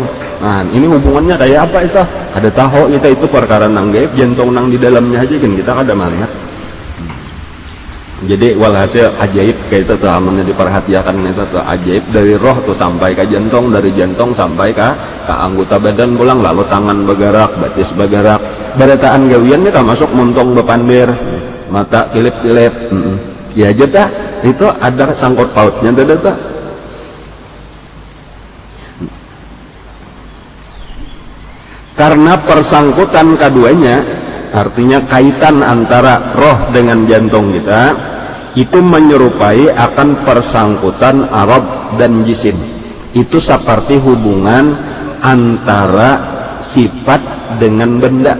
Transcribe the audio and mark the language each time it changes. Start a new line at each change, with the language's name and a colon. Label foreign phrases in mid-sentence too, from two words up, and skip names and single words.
Banjar: Nah ini hubungannya kayak apa itu? Ada tahu kita itu perkara nang gaib, jantung nang di dalamnya aja kan kita kada melihat. Jadi walhasil ajaib kayak itu tuh, amannya diperhatikan itu tuh ajaib dari roh tuh sampai ke jantung, dari jantung sampai ke anggota badan pulang, lalu tangan bergerak, batis bergerak, berataan gawiannya kan masuk muntong bepandir, mata kilip-kilip. Ya aja tak itu ada sangkut pautnya tuh.
Indonesian: Karena persangkutan keduanya, artinya kaitan antara roh dengan jantung kita, itu menyerupai akan persangkutan arad dan jisim. Itu seperti hubungan antara sifat dengan benda.